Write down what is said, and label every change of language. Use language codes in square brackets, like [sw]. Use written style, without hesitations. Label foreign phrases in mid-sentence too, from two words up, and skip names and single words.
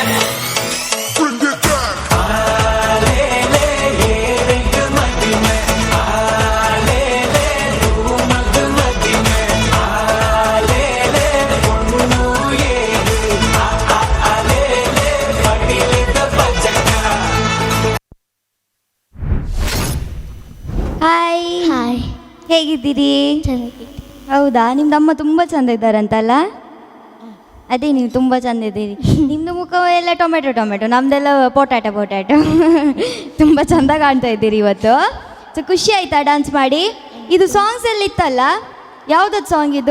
[tcy] ಆಲೇಲೆ ಏರಗ ಮದಿಮೆ ಆಲೇಲೆ ತೂ ಮಗ ಮದಿಮೆ ಆಲೇಲೆ ಪೊಣ್ಣು ಏರೆ ಆಲೇಲೆ ಪಡಿಲಿದ ಬಜಕ. [kn] ಹಾಯ್ ಹಾಯ್, ಹೇಗಿದ್ದೀರಿ? ಚೆನ್ನಾಗಿ. ಹೌದಾ, ನಿಮ್ದು ಅಮ್ಮ ತುಂಬ ಚಂದ ಇದ್ದಾರಂತಲ್ಲ? ಅದೇ ನೀವು ತುಂಬ ಚಂದ ಇದ್ದೀರಿ. ನಿಮ್ಮದು ಮುಖ ಎಲ್ಲ ಟೊಮೆಟೊ ಟೊಮೆಟೊ, ನಮ್ಮದೆಲ್ಲ ಪೊಟ್ಯಾಟೊ ಪೊಟ್ಯಾಟೊ. ತುಂಬ ಚಂದ ಕಾಣ್ತಾ ಇದ್ದೀರಿ ಇವತ್ತು. ಸೊ ಖುಷಿ ಆಯ್ತಾ ಡ್ಯಾನ್ಸ್ ಮಾಡಿ? ಇದು ಸಾಂಗ್ಸ್ ಎಲ್ಲ ಇತ್ತಲ್ಲ, ಯಾವುದದು ಸಾಂಗ್ ಇದು?